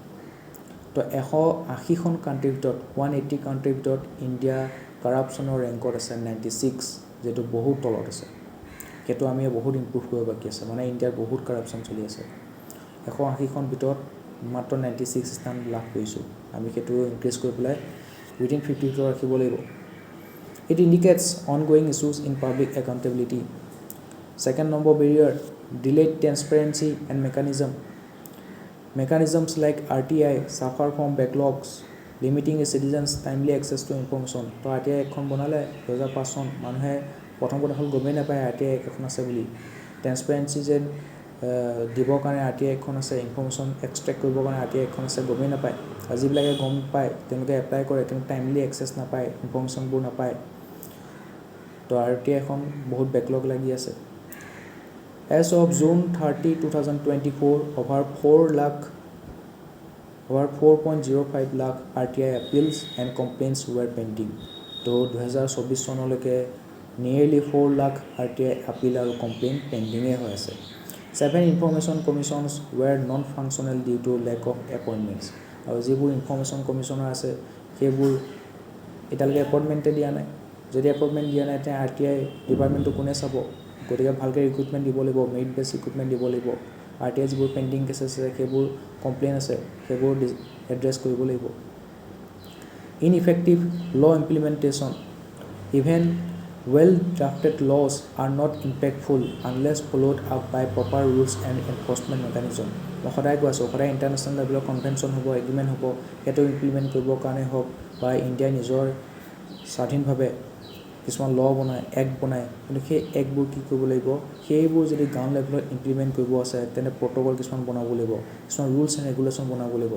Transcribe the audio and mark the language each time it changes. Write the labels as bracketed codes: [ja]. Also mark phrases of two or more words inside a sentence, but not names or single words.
[as] তো 180খন কাণ্ট্ৰিৰ ভিতৰত, 180 কাণ্ট্ৰিৰ ভিতৰত ইণ্ডিয়া [en] corruptionৰ rankত [as] আছে 96, যিটো বহুত তলত আছে। সেইটো আমি বহুত ইম্প্ৰুভ কৰিব বাকী আছে, মানে ইণ্ডিয়াত বহুত কাৰাপশ্যন চলি আছে। 180খন ভিতৰত মাত্ৰ 96 স্থান লাভ কৰিছোঁ, আমি সেইটো ইনক্ৰিজ কৰি পেলাই উইদিন 50 ভিতৰত ৰাখিব লাগিব। [en] It indicates ongoing issues in public accountability. Second number barrier, delayed transparency and mechanisms like RTI suffer from backlogs, limiting a citizens' timely access to information. [as] তো RTI এখন বনালে 2005 চন মানুহে প্ৰথম কথা হ'ল গমেই নাপায় RTI এখন আছে বুলি। ট্ৰেন্সপাৰেঞ্চি যে দিবৰ কাৰণে RTI এখন আছে, [en] information extract [as] কৰিবৰ কাৰণে RTI এখন আছে গমেই নাপায়। আৰু যিবিলাকে গম পায় তেওঁলোকে এপ্লাই কৰে কিন্তু [en] timely access [as] নাপায়, ইনফৰমেশ্যনবোৰ নাপায়। তো RTI এখন বহুত বেকলগ লাগি আছে। [en] As of June 30, 2024, over 4.05 lakh RTI appeals and complaints were pending. So 2024 চনলৈকে nearly 4 lakh RTI appeal and complaint pending [as] হৈ আছে। [en] 7 information commissions were non-functional due to lack of appointments. [as] আৰু যিবোৰ [en] information commissioner [as] আছে সেইবোৰ এতিয়ালৈকে এপইণ্টমেণ্টে দিয়া নাই। যদি এপইণ্টমেণ্ট দিয়া নাই তেতিয়া RTI ডিপাৰ্টমেণ্টটো কোনে চাব? গতিকে ভালকৈ ৰিক্ৰুটমেণ্ট দিব লাগিব, [en] merit based recruitment [as] দিব লাগিব। RTI যিবোৰ [en] pending case [as] আছে সেইবোৰ কমপ্লেইন আছে সেইবোৰ এড্ৰেছ কৰিব লাগিব। [en] Ineffective law implementation. Even well-drafted laws are not impactful unless followed up by proper rules and enforcement mechanism. [as] মই সদায় কৈ আছোঁ, সদায় [en] international levelৰ convention [as] হ'ব, এগ্ৰিমেণ্ট হ'ব, সেইটো ইমপ্লিমেণ্ট কৰিবৰ কাৰণে হওক বা ইণ্ডিয়াই নিজৰ স্বাধীনভাৱে কিছুমান ল বনায়, এক্ট বনায়, কিন্তু সেই এক্টবোৰ কি কৰিব লাগিব, সেইবোৰ যদি [en] ground levelত [as] ইমপ্লিমেণ্ট কৰিব আছে তেন্তে প্ৰট'কল কিছুমান বনাব লাগিব, কিছুমান [en] rules and regulation [as] বনাব লাগিব।